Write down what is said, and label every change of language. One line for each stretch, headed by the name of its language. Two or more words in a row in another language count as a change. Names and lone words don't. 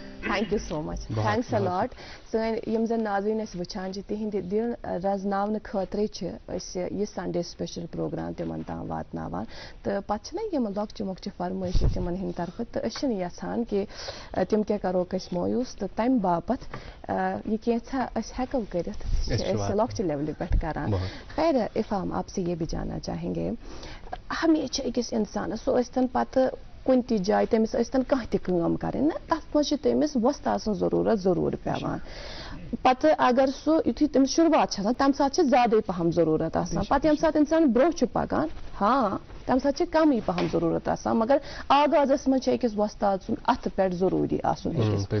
English: Thank you so much. Thanks a lot.
Kashmiri: سٲنۍ یِم زَن ناظریٖن أسۍ وٕچھان چھِ تِہِنٛدِ دِل رزناونہٕ خٲطرَے چھِ أسۍ یہِ
English: Sunday special
Kashmiri: پروگرام تِمن تام واتناوان تہٕ پتہٕ چھِنہ یِم لۄکچہِ مۄکچہِ فرمٲیشہِ تِمن ہٕنٛدِ طرفہٕ تہٕ أسۍ چھِنہٕ یژھان کہِ تِم کیٛاہ کَروکھ أسۍ مویوٗس تہٕ تَمہِ باپتھ یہِ کینٛژھا أسۍ ہٮ۪کو کٔرِتھ چھِ أسۍ لۄکچہِ لیولہِ پٮ۪ٹھ کران.
Urdu: خیر افام آپ سے یہ بھی جاننا چاہیں گے
Kashmiri: ہمیشہ أکِس اِنسانس سُہ ٲسۍتن پتہٕ کُنہِ تہِ جایہِ تٔمِس ٲسۍتن کانٛہہ تہِ کٲم کَرٕنۍ نہ تتھ منٛز چھِ تٔمِس وۄستاد سٕنٛز ضروٗرت ضروٗر پیٚوان. پتہٕ اگر سُہ یُتھُے تٔمِس شروعات چھِ آسان تمہِ ساتہٕ چھِ زیادَے پہم ضروٗرت آسان پتہٕ ییٚمہِ ساتہٕ اِنسان برٛونٛہہ چھُ پکان ہاں تمہِ ساتہٕ چھِ کمٕے پہم ضروٗرت آسان مگر آغازس منٛز چھِ أکِس وۄستاد سُنٛد اَتھٕ پٮ۪ٹھ ضروٗری آسُن أکِس.